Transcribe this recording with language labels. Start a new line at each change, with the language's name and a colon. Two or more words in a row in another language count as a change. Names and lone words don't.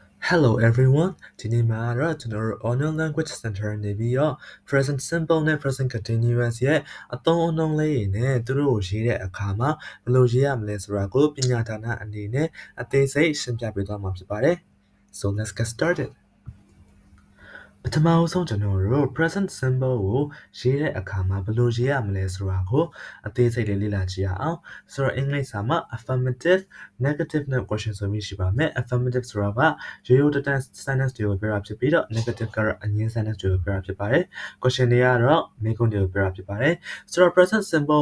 English: Hello everyone
Burmese: ဒီနေ့မှာတော့ကျွန်တော်တို့ Online Language Center နေပြီးတော့
English: present simple
Burmese: နဲ့
English: present continuous
Burmese: ရဲ့အသုံးအနှုန်းလေးတွေနဲ့သူတို့ကိုရေးတဲ့အခါမှာဘယ်လိုရေးရမလဲဆိုတာကိုပညာဒါနအနေနဲ့အသေးစိတ်ရှင်းပြပေးသွားမှာဖြစ်ပါတယ်
English: So let's get started
Burmese: ပထမဆုံးကျွန်တော်တို့
English: present simple
Burmese: ကိုရေးတဲ့အခါမှာဘယ်လိုရေးရ မလဲဆိုတာကိုအသေးစိတ်လေးလေ့လာကြည့်ရအောင်ဆိုတော့အင်္ဂလိပ်စာမှာ
English: affirmative negative
Burmese: နဲ့ question ဆိုပြီးရှိပါမယ် affirmative ဆိုတာကရိုးရိုးတတန်း sentence တွေကိုပြောတာဖြစ်ပြီးတော့ negative ကတော့အငြင်း sentence တွေကိုပြောတာဖြစ်ပါတယ် question တွေကတော့မေးခွန်းတွေကိုပြောတာဖြစ်ပါတယ်ဆိုတော့
English: present simple